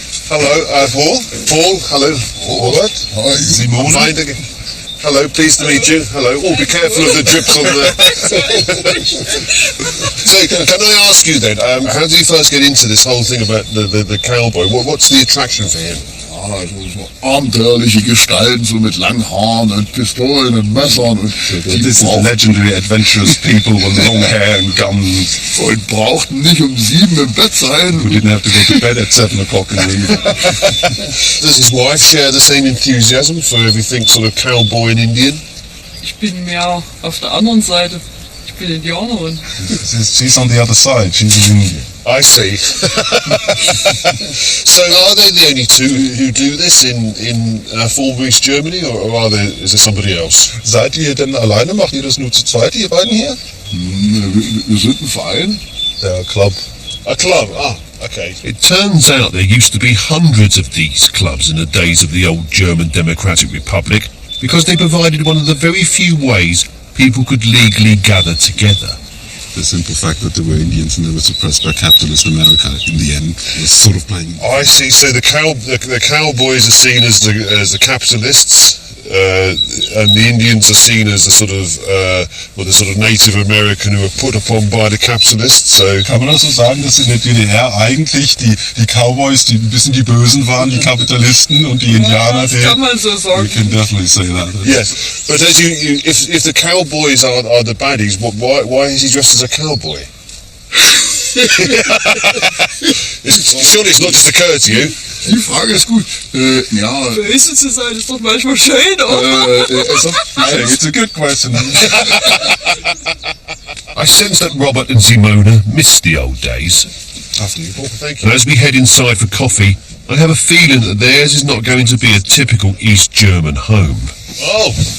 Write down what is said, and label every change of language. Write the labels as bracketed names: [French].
[English] Hello, Paul. Paul, hello. Robert. Hi. Simona. Fine again. Hello, pleased to meet you. Hello. Oh, be careful of the drips on there. So, can I ask you then, how did you first get into this whole thing about the cowboy? What's the attraction for him? [German] Also so abenteuerliche Gestalten, so mit langen Haaren und Pistolen und Messern und [English] This is legendary adventurous people with long hair and guns. [German] und brauchten nicht um 7 im Bett sein. [English] Who didn't have to go to bed at 7 o'clock in the evening. Does his wife share the same enthusiasm for everything sort of cowboy and Indian? [German] Ich bin mehr auf der anderen Seite. Ich bin Indianerin. [English] She's on the other side. She's in India. I see. So are they the only two who do this in former East Germany, or is there somebody else? [German] Seid ihr denn alleine? Macht ihr das nur zu zweit, ihr beiden hier? Wir sind ein Verein. Der Club. [English] A club? Ah, okay. It turns out there used to be hundreds of these clubs in the days of the old German Democratic Republic, because they provided one of the very few ways people could legally gather together. The simple fact that there were Indians and they were suppressed by capitalist America in the end was sort of playing. I see. So the cowboys are seen as the capitalists, and the Indians are seen as the sort of Native American who are put upon by the capitalists. So [German] Kann man das so sagen, dass in der DDR eigentlich die Cowboys, die ein bisschen die Bösen waren, die Kapitalisten, und die Indianer, Das kann man so sagen. [English] We can definitely say that. yes, but as if the cowboys are the baddies, why is he dressed as a cowboy? Surely it's not just occurred to you. [German] Die Frage ist gut. Ja. Böse zu sein ist doch manchmal schön, oder? [English] It's a good question. I sense that Robert and Simona miss the old days. Thank And you. as we head inside for coffee, I have a feeling that theirs is not going to be a typical East German home. Oh,